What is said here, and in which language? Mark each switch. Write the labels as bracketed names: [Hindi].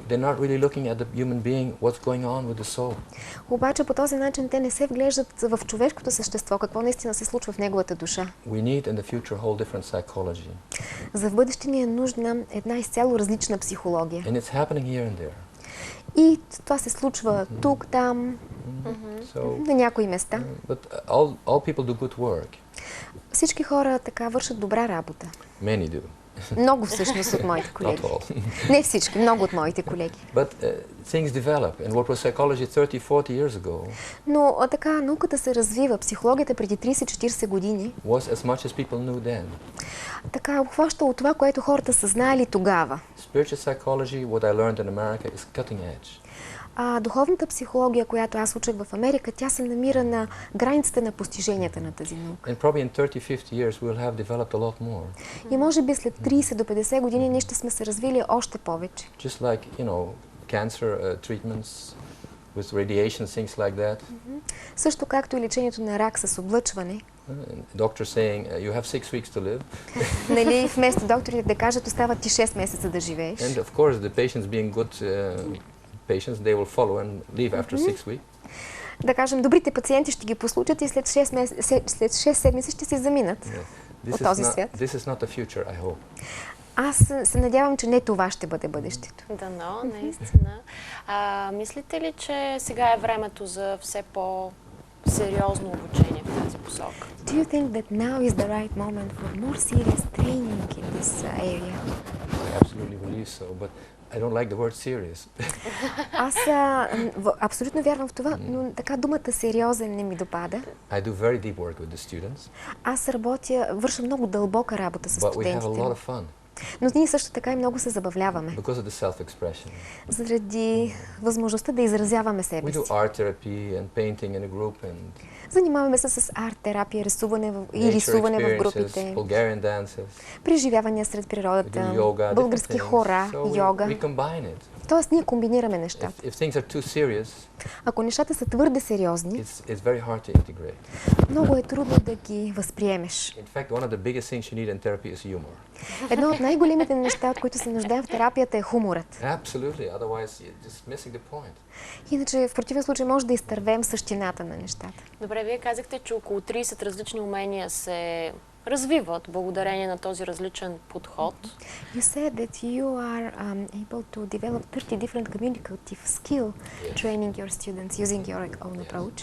[English] They're not really looking at the human being, what's going on with the soul. [Bulgarian] Обаче по този начин те не се вглеждат в човешкото същество, какво наистина се случва в неговата душа. [English] We need in the future a whole different psychology. [Bulgarian] За в бъдеще ни е нужна една изцяло различна психология. [English] And it's happening here and there. [Bulgarian] И това се случва тук, там, на някои места. [English] But all people do good work. [Bulgarian] Всички хора така вършат добра работа. [English] Many do. [Bulgarian] Много всъщност от моите колеги. [English] Not all. [Bulgarian] Не всички, много от моите колеги. [English] But things develop. And what was psychology 30-40 years ago [Bulgarian] Но така науката се развива. Психологията преди 30-40 години [English] was as much as people knew then. [Bulgarian] така обхваща от това, което хората са знаели тогава. [English] Spiritual psychology, what I learned in America, is cutting edge. [Bulgarian] Духовната психология, която аз учих в Америка, тя се намира на границите на постиженията на тази наука. [English] And probably in 30-50 years we'll have developed a lot more. [Bulgarian] И може би след 30 до 50 години ние ще сме се развили още повече. [English] Just like, cancer treatments with radiation, things like that. [Bulgarian] Също както и лечението на рак с облъчване. [English] Doctor saying you have 6 weeks to live. [Bulgarian] Нали, вместо докторите да кажат, остават ти 6 месеца да живееш. [English] And of course the patients being good patients, they will follow and leave after 6 weeks. [Bulgarian] Да кажем, добрите пациенти ще ги послушат и след 6 седмици ще се заминат от този свят. [English] This is not the future, I hope. [Bulgarian] Аз се надявам, че не това ще бъде бъдещето. Дано, наистина. Мислите ли, че сега е времето за все по-сериозно обучение в тази посока? [English] Do you think that now is the right moment for more serious training in this area? I absolutely believe so, but I don't like the word serious. [Bulgarian] Аз абсолютно вярвам в това, но така думата сериозен не ми допада. [English] I do very deep work with the students. [Bulgarian] Аз върша много дълбока работа с [English] But we have a [Bulgarian] студентите. [English] lot of fun. [Bulgarian] Но ние също така и много се забавляваме. [English] Because of the self-expression. [Bulgarian] Заради възможността да изразяваме себе [English] We [Bulgarian] си. [English] do art therapy and painting in a group and [Bulgarian] Занимаваме се с арт-терапия, рисуване и рисуване в групите, [English] Bulgarian dances, [Bulgarian] преживявания сред природата, български хора, йога. [English] We combine it. [Bulgarian] Тоест ние комбинираме нещата. [English] If things are too serious, [Bulgarian] Ако нещата са твърде сериозни, [English] it's very hard to integrate. [Bulgarian] много е трудно да ги възприемеш. [English] In fact, one of the biggest things you need in therapy is humor. [Bulgarian] Едно от най-големите неща, от които се нуждаем в терапията, е хуморът. [English] Absolutely, otherwise you're just missing the point. [Bulgarian] Иначе в противен случай може да изтървем същината на нещата. Добре, вие казахте, че около 30 различни умения се развиват благодарение на този различен подход. [English] You said that you are able to develop 30 different communicative skill, training your students using your own approach.